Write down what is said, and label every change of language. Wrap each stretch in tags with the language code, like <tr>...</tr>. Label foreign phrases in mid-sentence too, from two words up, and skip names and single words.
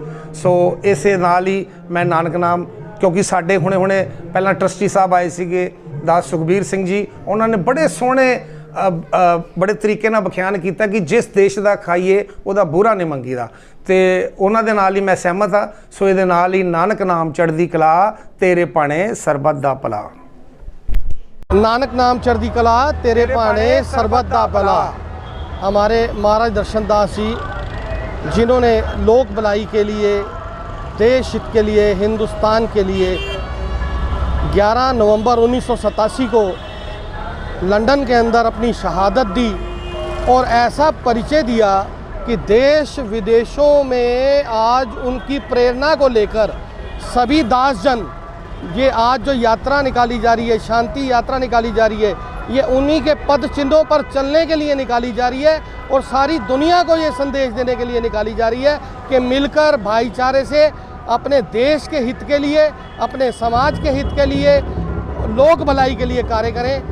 <pa>ਸੋ ਇਸੇ ਨਾਲ ਹੀ ਮੈਂ ਨਾਨਕ ਨਾਮ, ਕਿਉਂਕਿ ਸਾਡੇ ਹੁਣੇ ਪਹਿਲਾਂ ਟਰਸਟੀ ਸਾਹਿਬ ਆਏ ਸੀਗੇ ਦਾਸ ਸੁਖਬੀਰ ਸਿੰਘ ਜੀ, ਉਹਨਾਂ ਨੇ ਬੜੇ ਸੋਹਣੇ ਬੜੇ ਤਰੀਕੇ ਨਾਲ ਵਿਖਿਆਨ ਕੀਤਾ ਕਿ ਜਿਸ ਦੇਸ਼ ਦਾ ਖਾਈਏ ਉਹਦਾ ਬੁਰਾ ਨਹੀਂ ਮੰਗੀਦਾ, ਤੇ ਉਹਨਾਂ ਦੇ ਨਾਲ ਹੀ ਮੈਂ ਸਹਿਮਤ ਹਾਂ। ਸੋ ਇਹਦੇ ਨਾਲ ਹੀ ਨਾਨਕ ਨਾਮ ਚੜ੍ਹਦੀ ਕਲਾ, ਤੇਰੇ ਭਾਣੇ ਸਰਬੱਤ ਦਾ ਭਲਾ। ਨਾਨਕ ਨਾਮ ਚੜ੍ਹਦੀ ਕਲਾ, ਤੇਰੇ ਭਾਣੇ ਸਰਬੱਤ ਦਾ ਭਲਾ।</pa> <hi>हमारे महाराज दर्शन दास जी, जिन्होंने लोक भलाई के लिए, देश हित के लिए, हिंदुस्तान के लिए 11 नवंबर 1987 को लंदन के अंदर अपनी शहादत दी और ऐसा परिचय दिया कि देश विदेशों में आज उनकी प्रेरणा को लेकर सभी दासजन, ये आज जो यात्रा निकाली जा रही है, शांति यात्रा निकाली जा रही है, ये उन्हीं के पद चिन्हों पर चलने के लिए निकाली जा रही है और सारी दुनिया को ये संदेश देने के लिए निकाली जा रही है कि मिलकर भाईचारे से अपने देश के हित के लिए, अपने समाज के हित के लिए, लोक भलाई के लिए कार्य करें।</hi>